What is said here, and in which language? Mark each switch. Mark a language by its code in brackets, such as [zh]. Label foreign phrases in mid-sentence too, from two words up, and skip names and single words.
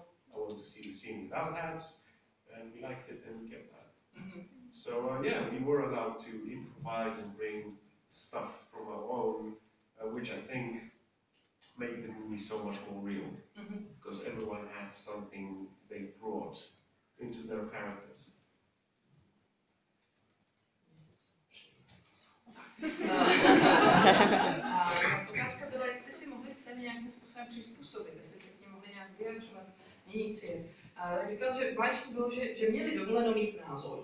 [en] I want to see the scene without hats, and we liked it, and we kept that. So yeah, we were allowed to improvise and bring stuff from our own, which I think made the movie so much more real, because everyone had something they brought into their characters. [cs] Otázka byla, jestli si mohli scény nějakým způsobem přizpůsobit, jestli se k ním mohli nějak vyjadřovat, měnit si je. Tak říkal, že báječný bylo, že měli dovoleno mít názor.